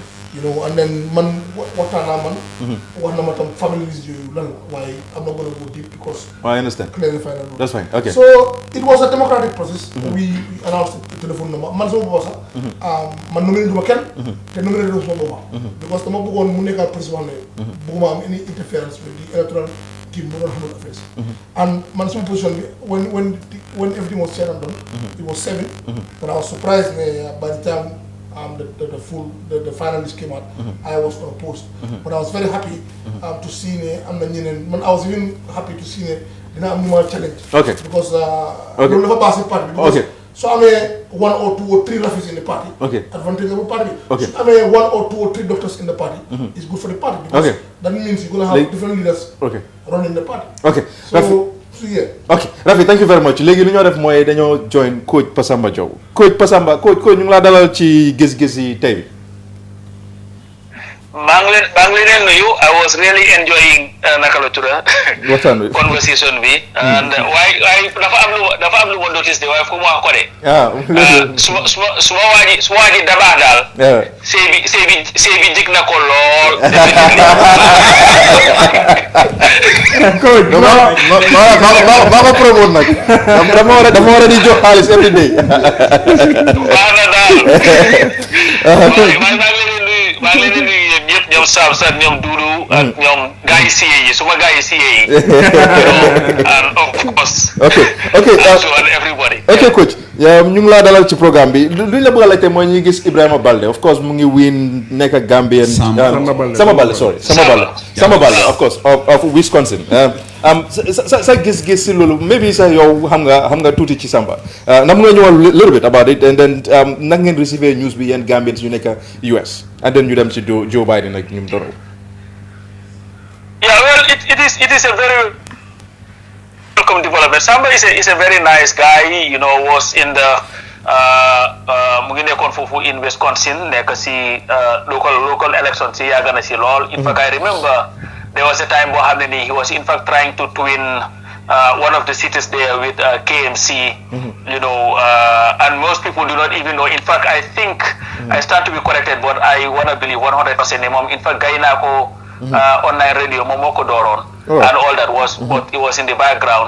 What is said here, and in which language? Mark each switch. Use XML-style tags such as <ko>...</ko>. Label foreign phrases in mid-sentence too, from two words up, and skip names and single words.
<en>You know, and then man what family reasons why I'm not gonna go deep because I understand. Clarify that. That's fine. Okay. So it was a democratic process. We announced the telephone number.</en> <wo>Man so bossa man nominated ma ken te nominated ma boba because the mo bëggon mu nekkal président né bëgguma am</wo> <en>any interference with the electoral team</en> <wo>mu don xamul affairs.</wo> <en>And man some position when everything was said and done it was 7 but I was surprised by the time the finalists came out I was unopposed but I was very happy to see I was even happy to see</en> <wo>dina am ñu</wo> <en>challenge because</en> <wo>loolu dafa passé parti</wo> <en>because</en> <wo>so amee</wo> <en>1 or 2 or 3 refugees in the party advantage of the party</en> <wo>so amee</wo> <en>1 or 2 or 3 doctors in the party it's good for the party because that means you're going to have different leaders running the party so okay Rafi thank you very much</en> <wo>léegi lu ñoo def mooy dañoo join coach Pasamba Diaw coach ñu ngi laa dalal ci gis-gis yi tey bi maa ngi leen nuyu</wo> <en>I was really enjoying</en> <wo>naka la tudda waxtaan bi conversation bi and waaye dafa am lu ma notice de waaye fu mu wax ko de suma waaji dabaa daal sëy bi jig na ko lool coach maa ko promote nag dama war a di jox xaalis</wo> <en>every day</en> <wo>baax na daal maa ngi leen di nuyu yéen ñëpp ñoom Sam San ñoom Doudou ak ñoom gars yi siyee yi suma gars yi siyee yi</wo> <en>and of course and everybody</en> <wo>ok coach ñu ngi laa dalal ci programme bi luñ la bëgg a laajte mooy ñuy gis Ibrahima Balde</wo> <en>of course</en> <wo>mu ngi win nekk Gambien Sama Balde</wo> <en>of course</en> <wo>of Wisconsin sa gis-gis si loolu maybe sax yow xam nga tuuti ci Samba na mu nga ñëwal</wo> <en>little bit about it and then</en> <wo>nag ngeen receiver news bi yéen Gambians yu nekk US</wo> <en>and then</en> <wo>ñu dem ci Joe Biden ak ñum doro</wo> <en>well it is a very welcome development. Samba is a very nice guy, you know, was in the</en> <wo>mu ngi nekkoon foofu</wo> <en>in Wisconsin</en> <wo>nekk si local elections si yàgg na si lool.</wo> <en>In fact I remember there was a time</en> <wo>boo xam ne nii</wo> <en>he was in fact trying to twin one of the cities there with KMC, you know, and most people do not even know. In fact, I think I stand to be corrected, but I want to believe 100% mom. In fact, Gaina ko online radio, Momoko Doron, and all that was, but it was in the background.</en>